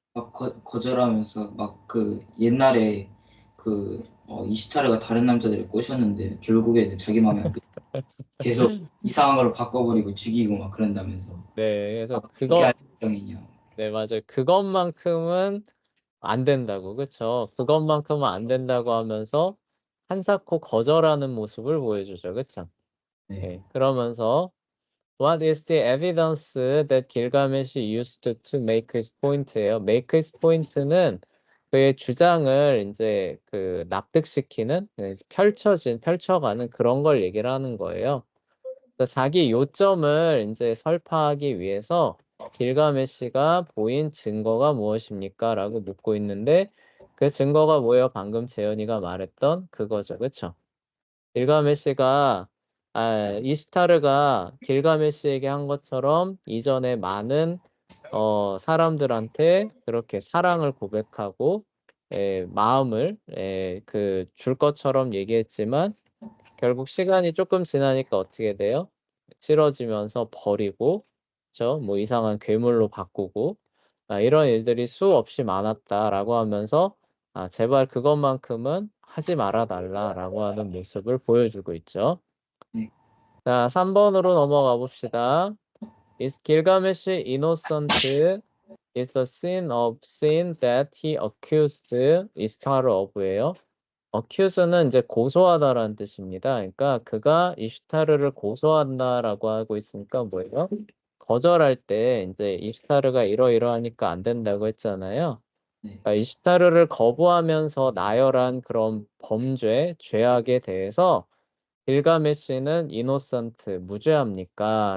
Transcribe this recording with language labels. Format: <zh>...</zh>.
<ko>막 거절하면서 막 그 옛날에 이시타르가 다른 남자들을 꼬셨는데 결국에는 자기 마음에 안 들고 계속 이상한 걸로 바꿔버리고 죽이고 막 그런다면서 네, 그래서 그렇게 할 생각이냐. 네, 맞아요. 그것만큼은 안 된다고, 그쵸? 그것만큼은 안 된다고 하면서 한사코 거절하는 모습을 보여주죠, 그쵸? 네. 네, 그러면서</ko> <en>What is the evidence that Gilgamesh used to make his point예요. make his point</en> <ko>는 그의 주장을 이제 납득시키는 펼쳐가는 그런 걸 얘기를 하는 거예요. 그래서 자기 요점을 이제 설파하기 위해서 길가메시가 보인 증거가 무엇입니까? 라고 묻고 있는데 그 증거가 뭐예요? 방금 재현이가 말했던 그거죠. 그쵸? 길가메시가 이스타르가 길가메시에게 한 것처럼 이전에 많은 사람들한테 그렇게 사랑을 고백하고 마음을 줄 것처럼 얘기했지만 결국 시간이 조금 지나니까 어떻게 돼요? 싫어지면서 버리고, 그쵸? 뭐 이상한 괴물로 바꾸고, 이런 일들이 수없이 많았다라고 하면서, 제발 그것만큼은 하지 말아 달라라고 하는 모습을 보여주고 있죠. 네. 자, 3번으로 넘어가 봅시다.</ko> <en>Is Gilgamesh innocent? Is the sin that he accused Ishtar of예요.</en> <ko>어큐스는 이제 고소하다라는 뜻입니다. 그러니까 그가 이슈타르를 고소한다라고 하고 있으니까 뭐예요? 거절할 때 이제 이슈타르가 이러이러하니까 안 된다고 했잖아요. 네. 그러니까 이시타르를 거부하면서 나열한 그런 범죄, 죄악에 대해서 길가메시는 이노선트, 무죄합니까?</ko>